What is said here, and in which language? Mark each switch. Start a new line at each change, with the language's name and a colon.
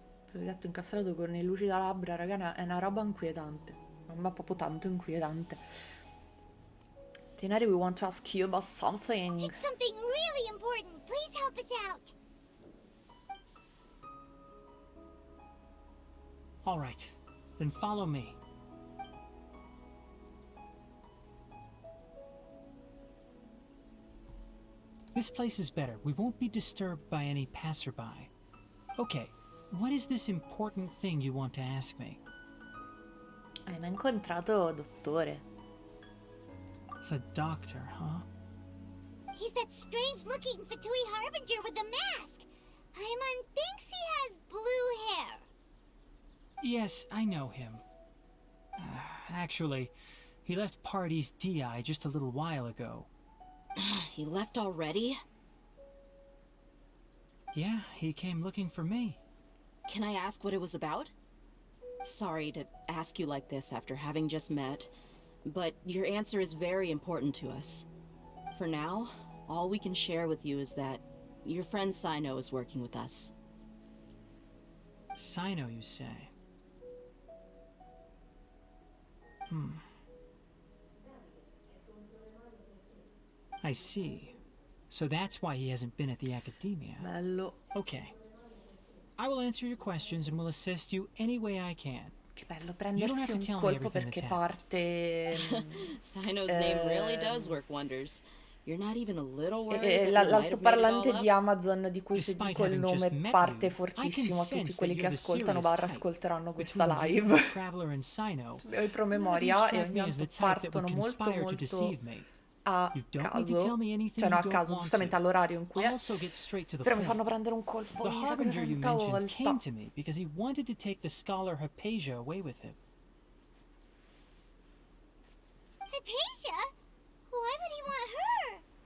Italian: pelo di gatto incastrato con le luci da labbra, raga, è una roba inquietante. Ma proprio tanto inquietante.
English: Tinari, we want to ask you about something. It's something really important. Please help us out. All right, then follow me. This place is better. We won't be disturbed by any passerby. Okay, what is this important thing you want to ask me?
Italian: Hai mai incontrato Dottore?
English: The doctor, huh? He's that strange-looking Fatui Harbinger with the mask. Paimon thinks he has blue hair. Yes, I know him. Actually, he left Pardis DI just a little while ago. He left already? Yeah, he came looking for me. Can I ask what it was about? Sorry to ask you like this after having just met, but your answer is very important to us. For now, all we can share with you is that your friend Sino is working with us. Sino, you say? I see. So that's why he hasn't been at the academia.
Italian: Bello.
English: Okay. I will answer your questions and will assist you any way I can.
Italian: Che bello prendersi un colpo perché parte...
English: Sino's name really does work wonders. You're not even a little worried that
Italian: l'altoparlante di Amazon di cui se dico il nome parte fortissimo a tutti quelli che ascoltano ascolteranno questa live. Ho i promemoria e ogni tanto partono molto a caso, cioè no a caso, giustamente all'orario in cui è, però mi fanno prendere un colpo
English: The harbinger you mentioned came to me because he wanted to take the scholar Hypatia away with him. Hypatia? Why would he want her?